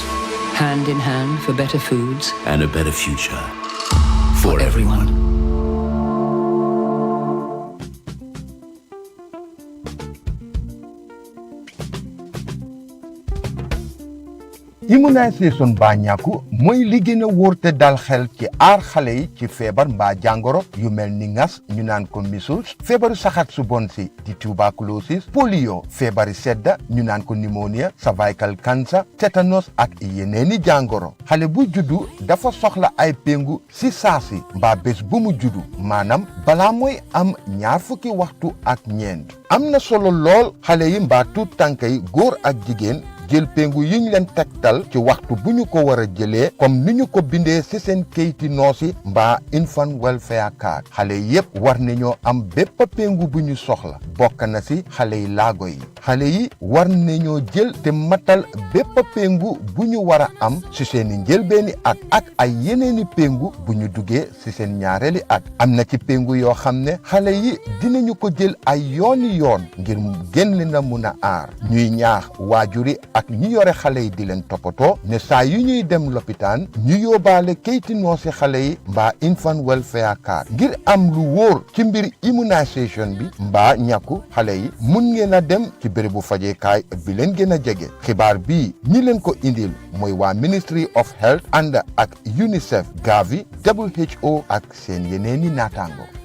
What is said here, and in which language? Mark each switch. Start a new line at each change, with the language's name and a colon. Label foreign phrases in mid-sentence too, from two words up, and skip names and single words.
English: Hand in hand for better foods and a better future for everyone.
Wolof: Immunisation ba ñàkku mooy li gën a wóor te dal xel ci aar xale yi ci feebar mbaa jàngoro yu mel ni ngas ñu naan ko measles feebaru saxat su bon si di tuberculosis polio feebari sedda ñu naan ko pneumonia
English: cervical cancer
Wolof: tétanos ak yeneeni jàngoro xale bu juddu dafa soxla ay péngu si saasi mbaa bés bu mu juddu maanaam balaa mooy am 20 waxtu ak ñeent am na solo lool xale yi mbaa tuut tànk yi góor ak jigéen jël péngu yiñ leen tegtal ci waxtu bu ñu ko war a jëlee comme ni ñu ko bindee ci seen kayiti noosi mbaa
English: infant welfare
Wolof: card xale yépp war nañoo am bépp péngu bu ñu soxla bokk na ci xale yi laago yi xale yi war nañoo jël te matal bépp péngu bu ñu war a am ci seeni njëlbeeni at ak ay yeneeni péngu bu ñu duggee ci seen ñaareeli at am na ci péngu yoo xam ne xale yi dinañu ko jël ay yooni yoon ngir génn na mun a aar ñuy ñaax waajuri ak ñi yore xale yi di leen toppatoo ne saa yu ñuy dem lopitaan ñu yóbbaale kayti noosi xale yi mbaa
English: infant welfare card
Wolof: ngir am lu wóor ci mbir immunisation bi mbaa ñàkku xale yi mun ngeen a dem ci bérébu fajeekaay bi leen gën a jege xibaar bii ñi leen ko indil mooy waa Ministry of Health ànd ak UNICEF Gavi WHO ak seen yeneeni naataango